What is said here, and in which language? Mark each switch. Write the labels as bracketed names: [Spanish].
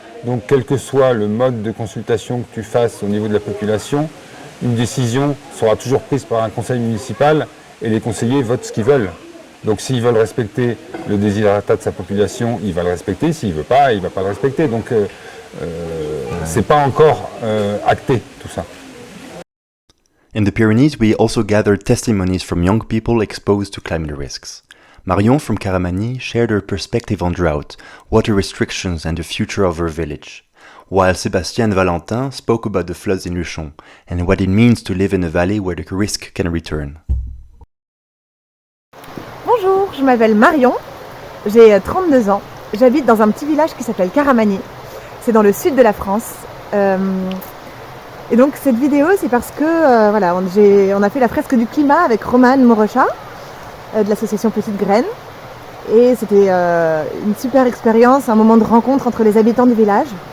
[French] Donc quel que soit le mode de consultation que tu fasses au niveau de la population, une décision sera toujours prise par un conseil municipal et les conseillers votent ce qu'ils veulent. Donc s'ils veulent respecter le desiderata de sa population, il va le respecter. S'il ne veut pas, il ne va pas le respecter. Donc c'est pas encore acté tout ça. [English] In the Pyrenees, we also gathered testimonies from young people exposed to climate risks. Marion from Caramany shared her perspective on drought, water restrictions and the future of her village, while Sébastien and Valentin spoke about the floods in Luchon and what it means to live in a valley where the risk can return. [French] Bonjour, je m'appelle Marion, j'ai 32 ans, j'habite dans un petit village qui s'appelle Caramany, c'est dans le sud de la France. Et donc cette vidéo c'est parce que voilà, on a fait la fresque du climat avec Romane Morocha de l'association Petite Graine et c'était une super expérience, un moment de rencontre entre les habitants du village.